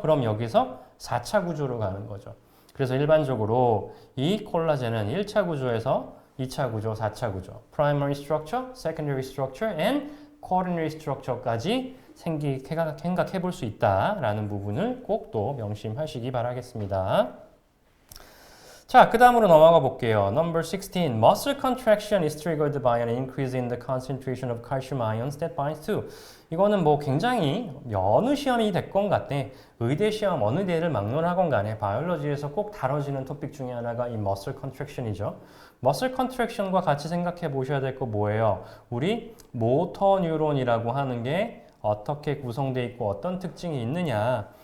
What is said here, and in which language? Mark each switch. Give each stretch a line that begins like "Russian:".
Korean: 그럼 여기서 4차 구조로 가는 거죠. 그래서 일반적으로 이 콜라겐은 1차 구조에서 2차 구조, 4차 구조,
English: primary structure, secondary structure, and quaternary structure
Korean: 까지 생각해 볼 수 있다라는 부분을 꼭 또 명심하시기 바라겠습니다. 자, 그 다음으로 넘어가 볼게요.
English: Number 16. Muscle contraction is triggered by an increase in the concentration of calcium ions that binds to.
Korean: 이거는 뭐 굉장히 어느 시험이 됐건 간에 의대 시험 어느 대를 막론하건 간에 바이올로지에서 꼭 다뤄지는 토픽 중에 하나가 이 muscle contraction이죠. muscle contraction과 같이 생각해 보셔야 될 거 뭐예요? 우리 모터 뉴런이라고 하는 게 어떻게 구성되어 있고 어떤 특징이 있느냐.